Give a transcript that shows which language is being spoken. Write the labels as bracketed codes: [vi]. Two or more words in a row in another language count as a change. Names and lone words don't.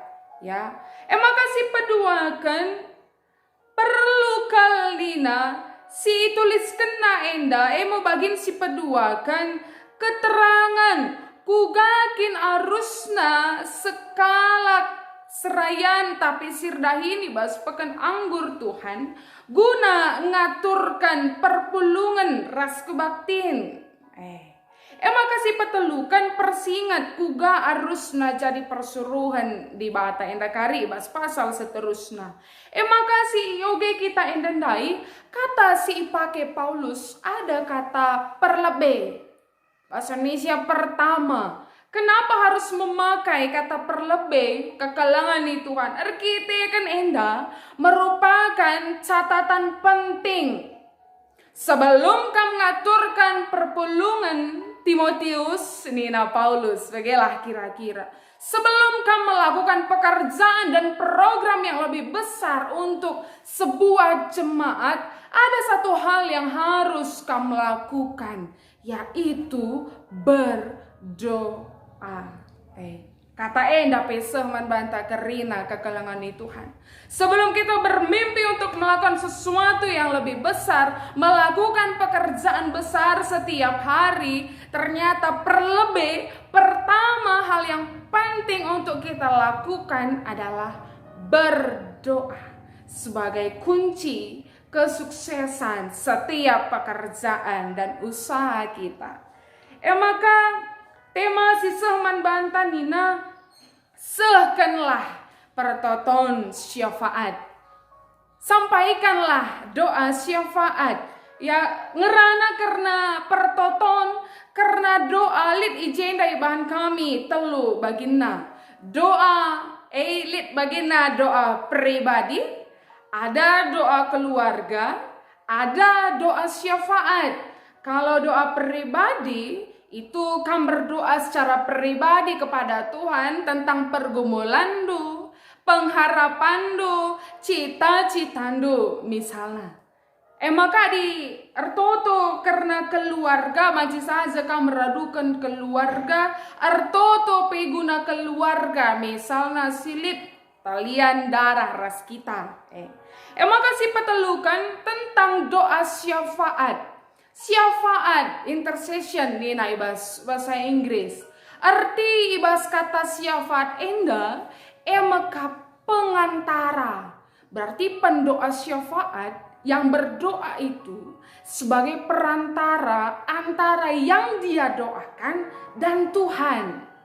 [btx] Ya, maka si peduakan perlu kalina si tulis kena enda bagin si peduakan keterangan kugakin arusna sekalak serayan tapi sirdahini bas pekan anggur Tuhan guna ngaturkan perpulungan ras kebaktin. Maka si petelukan persingat kuga arusna jadi persuruhan di bata enda kari bas pasal seterusna. Maka si yoge kita endandai kata si ipake Paulus ada kata perlebe. [id] Bahasa Indonesia pertama. Kenapa harus memakai kata perlebe [btx] kekelangan ni Tuhan? [id] Kita kan enda merupakan catatan penting. Sebelum kamu [btx] ngaturkan perpulungan [id] Timotius, nina Paulus, bagilah kira-kira. Sebelum kamu melakukan pekerjaan dan program yang lebih besar untuk sebuah jemaat, ada satu hal yang harus kamu lakukan, yaitu berdoa. [btx] Kata enda peseh man banta kerina kekelangan ni Tuhan. [id] Sebelum kita bermimpi untuk melakukan sesuatu yang lebih besar, melakukan pekerjaan besar setiap hari, ternyata pertama hal yang penting untuk kita lakukan adalah berdoa sebagai kunci kesuksesan setiap pekerjaan dan usaha kita. [btx] Maka tema sisah man banta nina sehkanlah pertoton syafaat. [id] Sampaikanlah doa syafaat. [btx] Ya ngerana karena pertoton, karena doa lit ijenda ibahan kami telu bagina. Doa lit bagina [id] doa pribadi, ada doa keluarga, ada doa syafaat. Kalau doa pribadi itu kan berdoa secara pribadi kepada Tuhan tentang pergumulandu, pengharapandu, cita-citandu misalnya. [btx] Maka di artoto karena keluarga maji saja kau meradukan keluarga, artoto peguna keluarga, misalnya silit talian darah ras kita. Maka si petelukan tentang doa syafaat. Syafaat, intercession nih na ibas bahasa Inggris. Arti ibas kata syafaat enda, maka pengantara. [id] Berarti pendoa syafaat yang berdoa itu sebagai perantara antara yang dia doakan dan Tuhan.